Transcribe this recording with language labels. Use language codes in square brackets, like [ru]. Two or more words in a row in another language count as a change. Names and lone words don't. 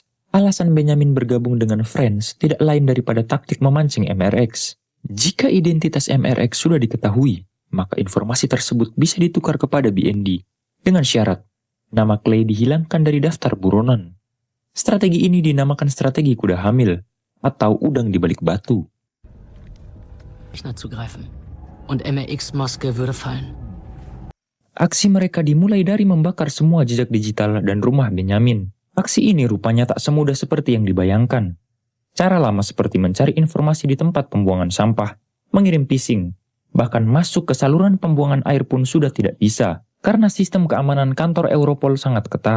[id] Alasan Benjamin bergabung dengan Friends tidak lain daripada taktik memancing MRX. Jika identitas MRX sudah diketahui, maka informasi tersebut bisa ditukar kepada BND. Dengan syarat, nama Clay dihilangkan dari daftar buronan. Strategi ini dinamakan strategi kuda hamil, atau udang di balik batu. [de] Rechner zugreifen. Und MRX-Maske würde fallen. [id] Aksi mereka dimulai dari membakar semua jejak digital dan rumah Benjamin. Aksi ini rupanya tak semudah seperti yang dibayangkan. Cara lama seperti mencari informasi di tempat pembuangan sampah, mengirim phishing, bahkan masuk ke saluran pembuangan air pun sudah tidak bisa, karena sistem keamanan kantor Europol sangat ketat.